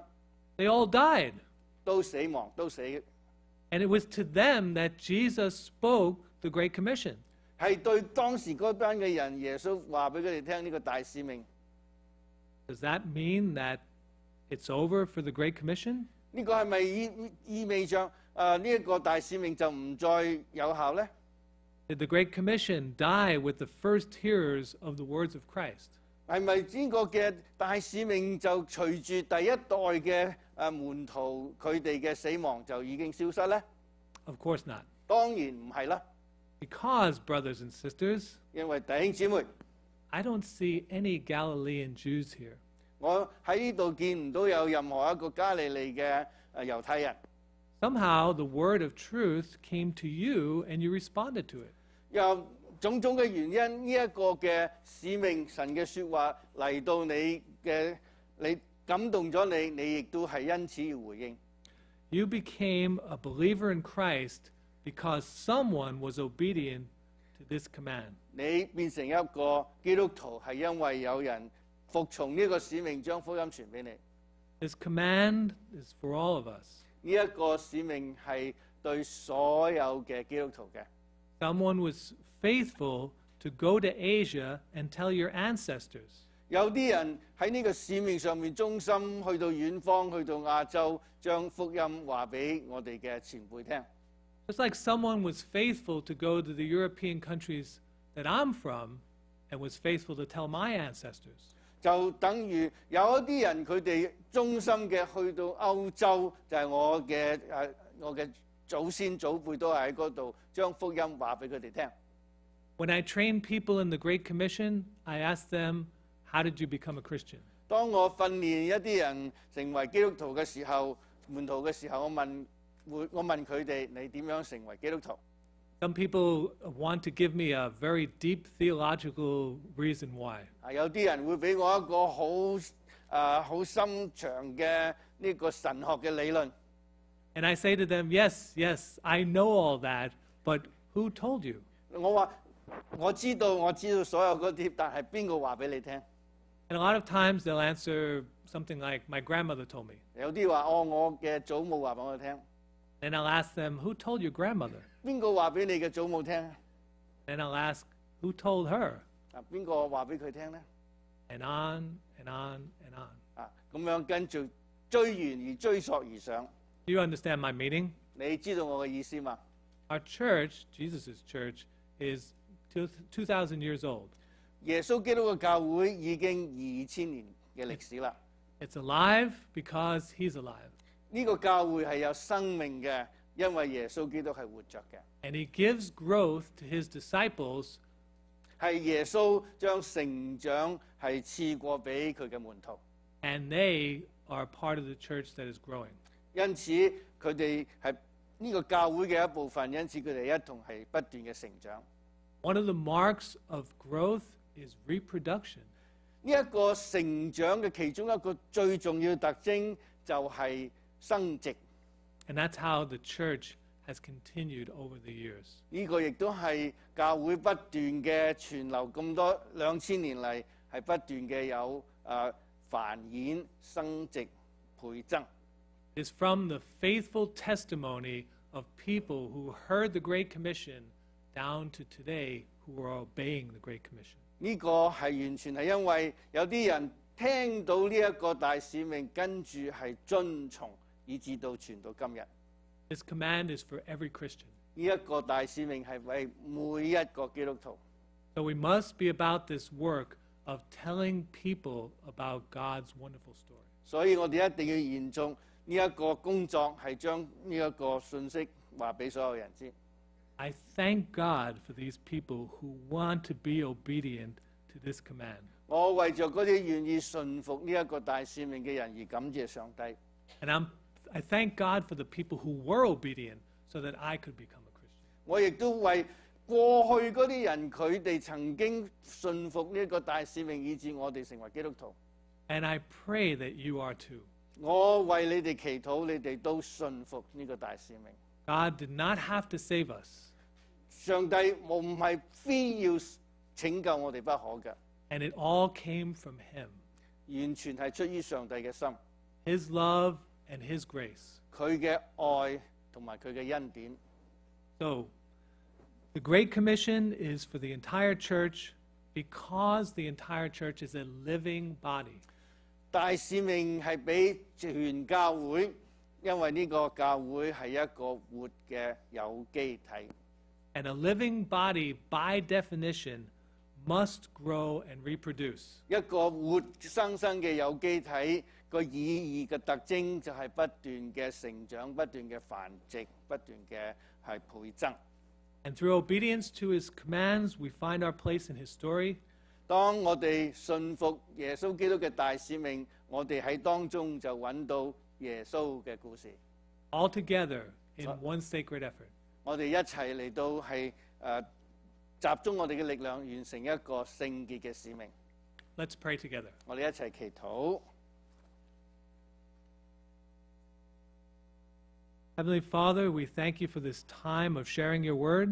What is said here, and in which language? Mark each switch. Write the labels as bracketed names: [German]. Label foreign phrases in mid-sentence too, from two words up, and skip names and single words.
[English] They all died. [Cantonese] 都死亡，都死。 [English] And it was to them that Jesus spoke the Great Commission. [Cantonese] 係對當時嗰班嘅人，耶穌話俾佢哋聽呢個大使命。 [English] Does that mean that it's over for the Great Commission? [Cantonese] 呢個係咪意味着呢一個大使命就唔再有效呢？ [English] Did the Great Commission die with the first hearers of the words of Christ? [Cantonese] 係咪呢個嘅大使命就隨住第一代嘅門徒佢哋嘅死亡就已經消失呢？ [English] Of course not. [Cantonese] 當然唔係啦， [English] Because, brothers and sisters, [Cantonese] 因為弟兄姊妹， [English] I don't see any Galilean Jews here. [Cantonese] 我喺呢度見唔到有任何一個加利利嘅猶太人。 [English] Somehow the word of truth came to you and you responded to it. [Cantonese] 有種種嘅原因，呢一個嘅使命，神嘅説話嚟到你感動咗你，你亦都係因此要回應。 [English] You became a believer in Christ because someone was obedient to this command. [Cantonese] 你變成一個基督徒係因為有人服從呢個使命，將福音傳俾你。 [English] This command is for all of us. [Cantonese] 呢一個使命係對所有嘅基督徒嘅。 [English] Someone was faithful to go to Asia and tell your ancestors. [Cantonese] 有啲人喺呢個使命上面忠心，去到遠方，去到亞洲，將福音話俾我哋嘅前輩聽。 [English] Just like someone was faithful to go to the European countries that I'm from and was faithful to tell my ancestors. [Cantonese] 就等於有一啲人佢哋忠心嘅去到歐洲，就係我嘅祖先祖輩都係喺嗰度將福音話俾佢哋聽。 [English] When I train people in the Great Commission, I ask them, how did you become a Christian? [Cantonese] 當我訓練一啲人成為基督徒嘅時候，門徒嘅時候，我問佢哋：你點樣成為基督徒？ [English] Some people want to give me a very deep theological reason why. [Cantonese] 有啲人會俾我一個好深長嘅呢個神學嘅理論。 [English] And I say to them, yes, yes, I know all that, but who told you? [Cantonese] 我話我知道所有嗰啲，但係邊個話俾你聽？ [English] And a lot of times they'll answer something like, my grandmother told me. [Cantonese] 有啲話我嘅祖母話俾我聽。 [English] Then I'll ask them, who told your grandmother? [Cantonese] 邊個話俾你嘅祖母聽？ [English] Then I'll ask, who told her? [Cantonese] 邊個話俾佢聽咧？ [English] And on and on and on. [Cantonese] 咁樣跟住追源而追溯而上。 [English] Do you understand my meaning? [Cantonese] 你知道我嘅意思嘛？ [English] Our church, Jesus' church, is 2,000 years old. [Cantonese] 耶穌基督嘅教會已經2000年嘅歷史啦。 [English] It's alive because he's alive. [Cantonese] 呢個教會係有生命嘅，因為耶穌基督係活着嘅。 [English] And he gives growth to his disciples [Cantonese] 係耶穌將成長係賜過俾佢嘅門徒， [English] and they are part of the church that is growing. [Cantonese] 因此佢哋係呢個教會嘅一部分，因此佢哋一同係不斷嘅成長。 [English] One of the marks of growth is reproduction. [Cantonese] 呢一個成長嘅其中一個最重要特徵就係生殖， [English] And that's how the church has continued over the years. [Cantonese] 呢個亦都係教會不斷嘅傳流咁多2000年嚟係不斷嘅有繁衍、生殖、倍增。 [English] It's from the faithful testimony of people who heard the Great Commission down to today who are obeying the Great Commission. [Cantonese] 呢個係完全係因為有啲人聽到呢一個大使命，跟住係遵從，以至到傳到今日。 [English] This command is for every Christian. [Cantonese] 呢一個大使命係為每一個基督徒。 [English] So we must be about this work of telling people about God's wonderful story. [Cantonese] 所以我哋一定要延續呢一個工作，係將呢一個信息話俾所有人知。 [English] I thank God for these people who want to be obedient to this command. [Cantonese] 我為着嗰啲願意順服呢一個大使命嘅人而感謝上帝。 [English] And I thank God for the people who were obedient so that I could become a Christian. [Cantonese] 我亦都為過去嗰啲人，佢哋曾經順服呢一個大使命，以致我哋成為基督徒。 [English] And I pray that you are too. [Cantonese] 我為你哋祈禱，你哋都順服呢個大使命。 [English] God did not have to save us, [Cantonese] 上帝唔係非要拯救我哋不可嘅， [English] and it all came from Him, [Cantonese] 完全係出於上帝嘅心， [English] His love and His grace. [Cantonese] 佢嘅愛同埋佢嘅恩典。 [English] So, the Great Commission is for the entire church because the entire church is a living body. [Cantonese] 大使命係俾全教會，因為呢個教會係一個活嘅有機體。 [English] And a living body, by definition, must grow and reproduce. [Cantonese] 一個活生生嘅有機體個意義嘅特徵就係不斷嘅成長、不斷嘅繁殖、不斷嘅係倍增。 [English] And through obedience to His commands, we find our place in His story. [Cantonese] 當我哋信服耶穌基督嘅大使命，我哋喺當中就揾到耶穌嘅故事。 [English] All together in one sacred effort. [Cantonese] 我哋一齊嚟到係集中我哋嘅力量，完成一個聖潔嘅使命。 [English] Let's pray together. [Cantonese] 我哋一齊祈禱。 [English] Heavenly Father, we thank you for this time of sharing your word.